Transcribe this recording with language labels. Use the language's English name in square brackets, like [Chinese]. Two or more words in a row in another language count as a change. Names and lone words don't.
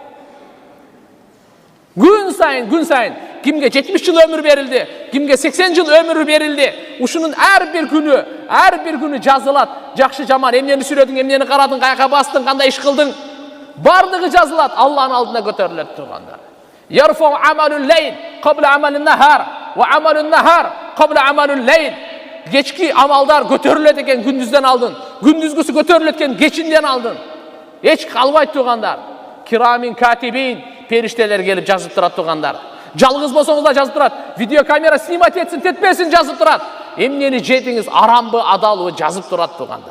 [Kyrgyz] Gün сайын кимге 70 жыл өмүр берилди, кимге 80 жыл өмүр берилди. Ушунун ар бир күнү жазылат. Жакшы жаман, эмнени сүрөдүң, эмнени карадың, каяка бастың, кандай иш кылдың, бардыгы жазылат, Алланын алдына көтөрүлөт турганда. [Arabic] يرفع عمل الليل قبل عمل النهار وعمل النهار قبل عمل الليل. [Kyrgyz] Кечки амалдар көтөрүлөт экен күндүздөн алдын, күндүзгүсү көтөрүлөт экен кечинден алдын. Эч калбайт тургандар. [Arabic] كراماً كاتبين, [Kyrgyz] периштелер келип жазып турат тургандар. Жалгыз болсоңуз да жазып турат. Видеокамера снимать этсин, тетпесин жазып турат. Эмнени жедиңиз, арамбы, адалбы жазып турат тургандар.